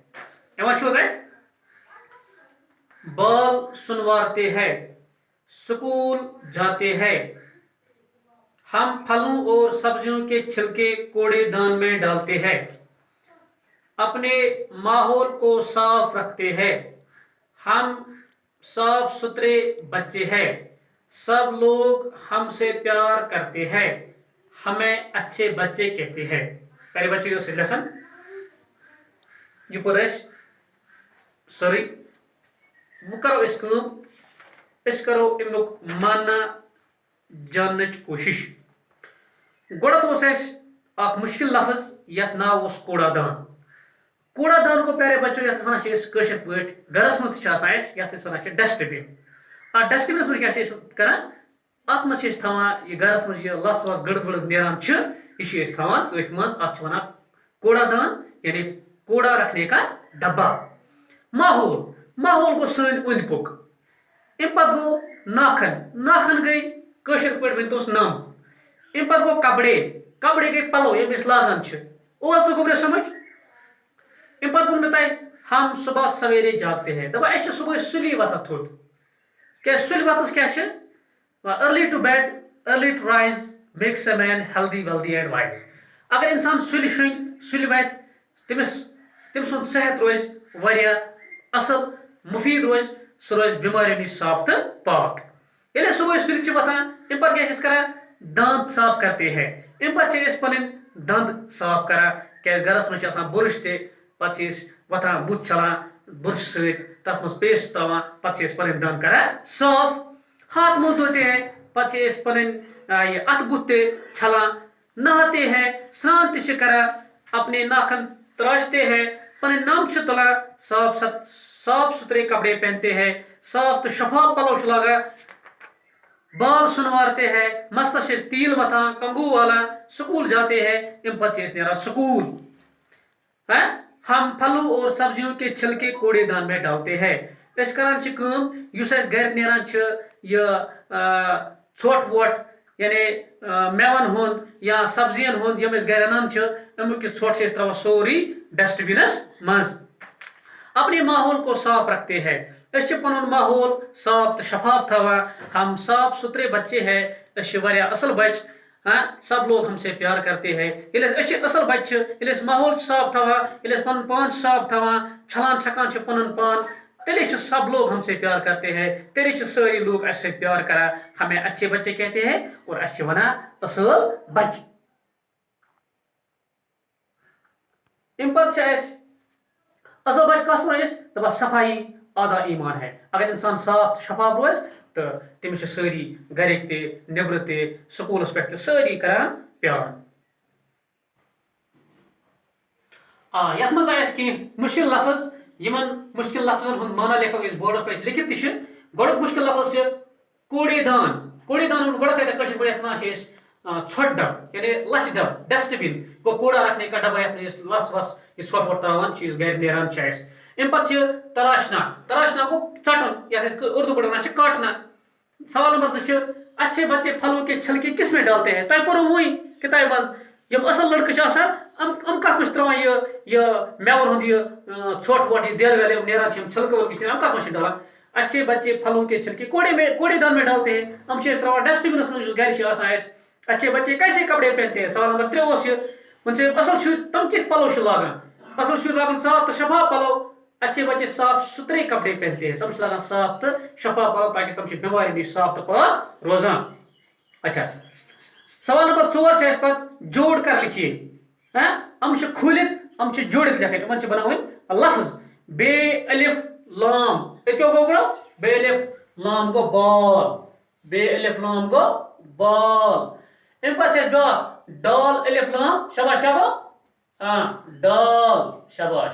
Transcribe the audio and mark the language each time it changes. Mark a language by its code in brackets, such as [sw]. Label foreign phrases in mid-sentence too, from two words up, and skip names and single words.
[ur] بال سنوارتے ہیں اسکول جاتے ہیں ہم پھلوں اور سبزیوں کے چھلکے کوڑے دان میں ڈالتے ہیں اپنے ماحول کو صاف رکھتے ہیں ہم صاف ستھرے بچے ہیں سب لوگ ہم سے پیار کرتے ہیں ہمیں اچھے بچے کہتے ہیں پیارے بچے یہ لیسن [ks] یہ پور سوری [ur] وہ کرو اس کرو [ks] امیک ماننا جانچ کوشش گۄڈٕ اکھ مشکل لفظ یتھ ناو [ur] کوڑا دان کوڑا دان کو پیارے بچوں [ks] یتھ ونان کٲشِر پٲٹھۍ گرس منٛز تہِ چھُ آسان اَسہِ یتھ أسۍ ونان چھِ [en] dust bin [ks] اتھ ڈسٹ بِنس منٛز کیاہ چھِ أسۍ کران اتھ منٛز چھِ أسۍ تھاوان یہِ گرس منٛز یہِ لژھ وژھ گٔڑ ؤڑ نیران چھِ یہِ چھِ أسۍ تھاوان أتھۍ منٛز اتھ چھِ ونان کوڑا دان یعنی [ur] کوڑا رکھنے کا ڈبہ [ks] ماحول گوٚو سٲنۍ أنٛدۍ پوٚک امہِ پتہٕ گوٚو ناخن گٔے کٲشِر پٲٹھۍ ؤنۍتوس نم امہِ پتہٕ گوٚو کپڑے گٔے پلو یِم أسۍ لاگان چھِ اوس تہٕ گوٚبرِ سمجھ امہِ پتہٕ ووٚن مےٚ تۄہہِ [ur] ہم صبح سویرے جاگتے ہیں [ks] دپان أسۍ چھِ صبحٲے سُلی وۄتھان تھوٚد کیٛازِ سُلہِ وۄتھنَس کیٛاہ چھِ [en] early to bed early to rise makes a man healthy wealthy and wise [ks] اگر انسان سُلہِ شۄنٛگہِ سُلہِ وۄتھِ تٔمۍ سُنٛد صحت روزِ واریاہ اصل مفیٖد روزِ سُہ روزِ بٮ۪ماریو نِش صاف تہٕ پاک ییٚلہِ أسۍ صبحٲے سُلہِ چھِ وۄتھان امہِ پتہٕ کیٛاہ چھِ أسۍ کران [ur] دانت صاف کرتے ہیں [ks] امہِ پتہٕ چھِ أسۍ پنٕنۍ دند صاف کران کیٛازِ گرس منٛز چھِ آسان بُرٕش تہِ پتہٕ چھِ أسۍ وۄتھان بُتھ چھلان برش سۭتۍ تتھ منٛز پیسٹ تراوان پتہٕ چھِ أسۍ پنٕنۍ دند کران صاف [ur] ہاتھ منہ دھوتے ہیں [ks] پتہٕ چھِ أسۍ پنٕنۍ یہ اتھٕ بُتھ تہِ چھلان [ur] نہاتے ہیں [ks] سران تہِ چھِ کران [ur] اپنے ناخن تراشتے ہیں [ks] پنٕنۍ نم چھِ تُلان [ur] صاف ستھرے کپڑے پہنتے ہیں [ks] صاف تہٕ شفاف پلو چھِ لاگان [ur] بال سنوارتے ہیں [ks] مستس چھِ تیل متھان کنگو والان [ur] سکول جاتے ہیں [ks] امہِ پتہٕ چھِ أسۍ نیران سکول [ur] ہم پھلوں اور سبزیوں کے چھلکے کوڑے دان میں ڈالتے ہیں [ks] أسۍ کران چھِ کٲم یُس اَسہِ گرِ نیران چھِ یہِ ژھۄٹھ وۄٹھ یعنی میوَن ہُنٛد یا سبزین ہُنٛد یِم أسۍ گرِ اَنان چھِ امیُک یہِ ژھۄٹھ چھِ أسۍ تراوان سورُے ڈسٹ بِنس منٛز [ur] اپنے ماحول کو صاف رکھتے ہیں [ks] أسۍ چھِ پنُن ماحول صاف تہٕ شفاف تھاوان [ur] ہم صاف ستھرے بچے ہیں [ks] أسۍ چھِ واریاہ اصل بچہِ [ur] سب لوگ ہم سے پیار کرتے ہیں [ks] ییٚلہِ أسۍ چھِ اصل بچہِ چھِ ییٚلہِ أسۍ ماحول چھِ صاف تھاوان ییٚلہِ أسۍ پنُن پان چھِ صاف تھاوان چھلان چھکان چھِ پنُن پان تیٚلے چھِ [ur] سب لوگ ہم سے پیار کرتے ہیں [ks] تیٚلے چھِ سٲری لوگ اسہِ سۭتۍ پیار کران [ur] ہمیں اچھے بچے کہتے ہیں [ks] اور اسہِ چھِ ونان اصل بچہِ امہِ پتہٕ چھِ اسہِ اصل بچہِ کس ونان أسۍ دپان [ur] صفایی آدھا ایمان ہے [ks] اگر انسان صاف تہٕ شفاف روزِ تہٕ تٔمِس چھِ سٲری گرِکۍ تہِ نیبرٕ تہِ سکوٗلس پٮ۪ٹھ تہِ سٲری کران پیار یتھ منٛز آیہِ اَسہِ کینٛہہ مُشکِل لفظ یِمن مُشکِل لفظن ہُنٛد مانا لیکھو أسۍ بورڈس پٮ۪ٹھ لیکھِتھ تہِ چھِ گۄڈٕنیُک مُشکِل لفظ چھِ کوڑے دان ووٚن گۄڈٕ تۄہہِ کٲشِر پٲٹھۍ یتھ ونان چھِ أسۍ ژھۄٹھ ڈبہٕ یعنی لژھِ ڈبہٕ [en] dust bin [ks] گوٚو [ur] کوڑا رکھنے کا ڈبہ [ks] یتھ منٛز أسۍ لژھ وژھ یہِ ژھۄٹھ وۄٹھ تراوان چھِ أسۍ گرِ نیران چھِ اَسہِ امہِ پتہٕ چھِ تراشنا گوٚو ژٹُن یتھ أسۍ اردوٗ پٲٹھۍ ونان چھِ کاٹنا سوال نمبر 2 [ur] اچھے بچے پھلوں کے چھلکے کس میں ڈالتے ہیں؟ [ks] تۄہہِ پوٚرُو وٕنۍ کِتابہِ منٛز یِم اصل لڑکہٕ چھِ آسان یِم کتھ منٛز چھِ تراوان یہ میوَن ہُنٛد یہ ژھۄٹھ وۄٹھ یہ دٮ۪ل وٮ۪ل یِم نیران چھِ یِم چھلکہٕ ولکہٕ چھِ یِم کتھ منٛز چھِ ڈالان؟ [ur] اچھے بچے پھلوں کے چھلکے کوڑے دان میں ڈالتے ہیں. [ks] ہم چھِ أسۍ تراوان ڈسٹ بنس منٛز یُس گرِ چھِ آسان اَسہِ. [ur] اچھے بچے کیسے کپڑے پہنتے ہیں؟ [ks] سوال نمبر 3 اوس یہ وۄنۍ چھِ اصل شُرۍ تِم کِتھ پلو چھِ لاگان؟ اصل شُرۍ لاگان صاف تہٕ شفاف پلو. [ur] اچھے بچے صاف ستھرے کپڑے پہنتے ہیں. [ks] تم چھِ لاگان صاف تہٕ شفاف پلو تاکہ تم چھِ بیمارِ نِش صاف تہٕ پاک روزان. اچھا سوال نمبر 4 چھِ اَسہِ پتہٕ [ur] جوڑ کر لکھیے. [ks] ہم چھِ کھوٗلِتھ ہم چھِ جوڑِتھ لیکھٕنۍ یِمن چھِ بناوٕنۍ لفظ. بے الف لام یہ کیٛاہ گوٚو بے الف لام گوٚو بال. بے الف لام گوٚو بال. امہِ پتہٕ چھِ اَسہِ بیٛاکھ ڈال الف لام شاباش کیٛاہ گوٚو ڈال شاباش.